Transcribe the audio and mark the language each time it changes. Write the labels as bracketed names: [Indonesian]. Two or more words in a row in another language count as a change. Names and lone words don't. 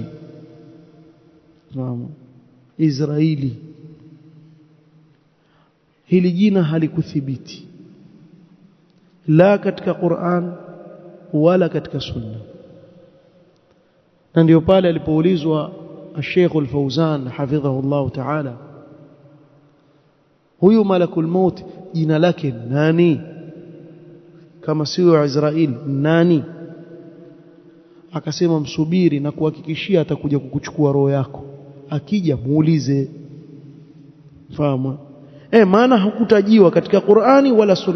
[Swahili] Naam, Israeli. Hili jina halikuthibiti la katika Qur'an wala katika Sunna, na ndio pale alipoulizwa [Arabic] الشيخ الفوزان حفظه الله تعالى [Swahili] huyu [Arabic] ملك الموت [Swahili] jina lake nani kama sio Israeli nani? Akasema msubiri na kuhakikishia atakuja kukuchukua roho yako, akija muulize. Fahamu? Maana hakutajiwa katika Qur'ani wala Sunna.